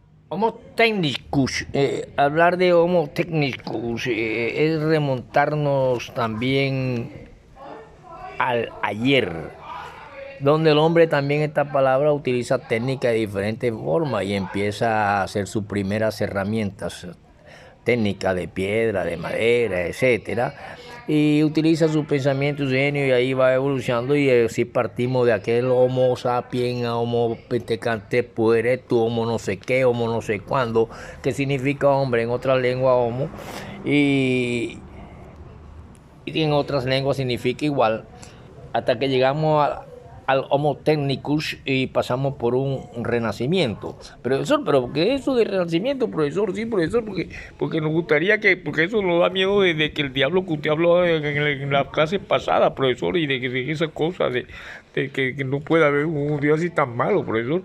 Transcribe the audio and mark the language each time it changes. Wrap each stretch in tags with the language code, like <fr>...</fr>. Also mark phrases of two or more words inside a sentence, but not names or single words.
<es>Homo technicus, hablar de Homo technicus es remontarnos también al ayer, donde el hombre también esta palabra utiliza técnica de diferentes formas y empieza a hacer sus primeras herramientas, técnica de piedra, de madera, etcétera, y utiliza su pensamiento y su genio y ahí va evolucionando y así partimos de aquel Homo sapiens a Homo pentecantepu erectus, Homo no sé qué, Homo no sé cuándo, que significa hombre en otra lengua Homo y en otras lenguas significa igual, hasta que llegamos al Homo technicus y pasamos por un renacimiento. Profesor, pero ¿qué es eso de renacimiento, profesor? Sí, profesor, porque nos gustaría porque eso nos da miedo de que el diablo que usted habló en la clase pasada, profesor, y de esas cosas, de que no pueda haber un Dios así tan malo, profesor.</es>